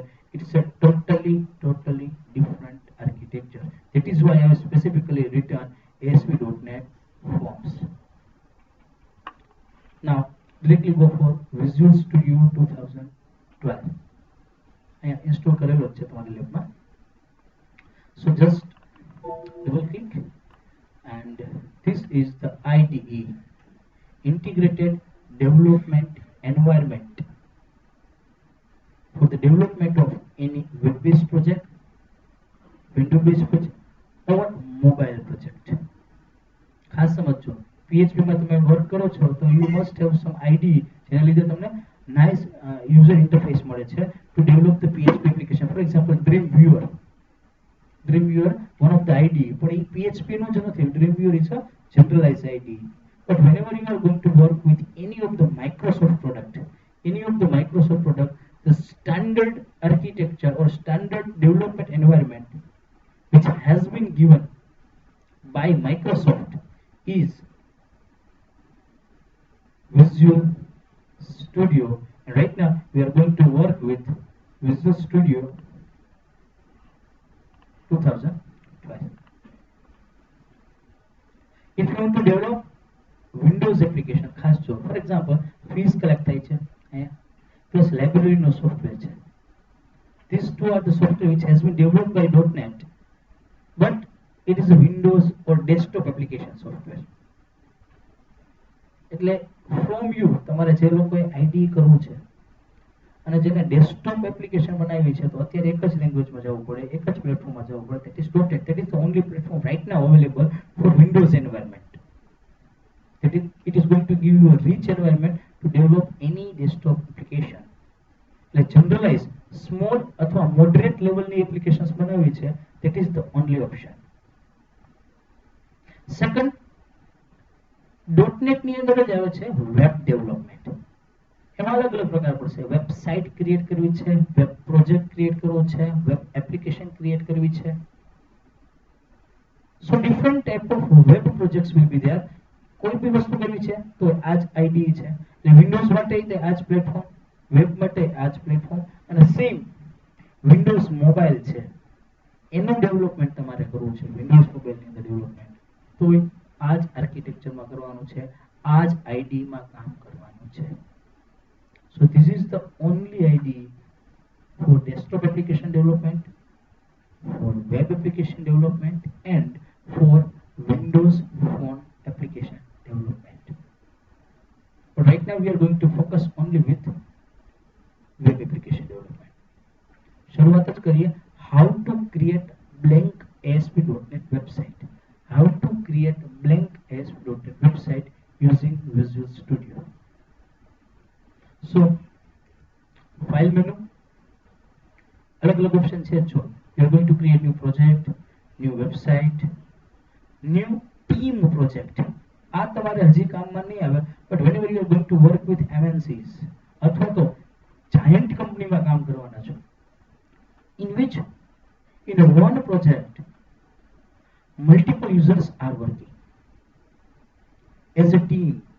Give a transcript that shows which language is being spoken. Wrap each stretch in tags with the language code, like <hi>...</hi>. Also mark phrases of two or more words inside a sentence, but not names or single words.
<en>It is a totally different architecture. That is why I have specifically written ASP.NET forms. Now directly go for Visual Studio 2012. I have installed</en> <gu>કરેલો છે તમારી લેબમાં.</gu> <en>So just double click, and this is the IDE, Integrated Development Environment, for the development of any web-based project, window-based project or mobile project.</en> <gu>ખાસ સમજો PHP માં તમે વર્ક કરો છો તો</gu> <en>you must have some IDE</en> <gu>જેના લીધે તમને</gu> <en>nice user interface</en> <gu>મળે છે</gu> <en>to develop the PHP application. For example, Dreamweaver, one of the IDE, but PHP</en> <gu>નો જ નથી.</gu> <en>Dreamweaver is a generalized IDE. But whenever you are going to work with any of the Microsoft product, the standard architecture or standard development environment which has been given by Microsoft is Visual Studio. And right now we are going to work with Visual Studio 2012. If you want to develop Windows application,</en> <gu>ખાસ જો</gu> <en>for example fees collect</en> <gu>થાય છે</gu> <en>plus library no software છે. These two are the software which has been developed by .NET, but it is a Windows or desktop application software.</en> <gu>એટલે</gu> <en>from you</en> <gu>તમારે જે લોકોએ IDE કરવું છે અને જેને</gu> <en>desktop application</en> <gu>બનાવી છે તો અત્યારે એક જ લેંગ્વેજમાં જવું પડે, એક જ પ્લેટફોર્મમાં જવું પડે.</gu> <en>That is .NET. That is the only platform right now available for Windows environment. It is going to give you a rich environment to develop any desktop application. Like generalize small અથવા moderate level ની applications</en> <gu>બનાવી છે,</gu> <en>that is the only option.</en> <gu>Second, .NET ની અંદર જ આવે છે</gu> <en>web development.</en> <gu>એમાં અલગ અલગ પ્રકાર પડશે.</gu> <en>website create</en> <gu>કરવી છે,</gu> <en>web project create</en> <gu>કરવો છે,</gu> <en>web application create</en> <gu>કરવી છે.</gu> <en>So different type of web projects will be there.</en> <gu>કોઈ બી વસ્તુ કરવી છે તો આ જ IDE છે. એટલે વિન્ડોઝ માટે તે આ જ પ્લેટફોર્મ, વેબ માટે આ જ પ્લેટફોર્મ, અને સેમ વિન્ડોઝ મોબાઈલ છે એનું ડેવલપમેન્ટ તમારે કરવું છે. વિન્ડોઝ મોબાઈલની અંદર ડેવલપમેન્ટ તો આ જ આર્કિટેક્ચરમાં કરવાનું છે, આ જ IDE માં કામ કરવાનું છે.</gu> <en>So this is the only IDE for desktop application development, for web application development, and for Windows phone application development. But right now we are going to focus only with web application development.</en> <gu>શરૂઆત જ કરીએ.</gu> <en>How to create blank ASP.NET website. How to create blank ASP.NET website using Visual Studio. So file menu,</en> <gu>અલગ અલગ ऑप्शन છે.</gu> <en>જો you are going to create new project, new website, new team project.</en> <gu>આ તમારે હજી કામમાં નહીં આવે,</gu> <en>but whenever you are going to work with MNCs</en> <gu>અથવા તો</gu> <en>giant</en> <gu>કંપનીમાં કામ કરવાના છો,</gu> <en>in which in a one project multiple users are working as a team.</en>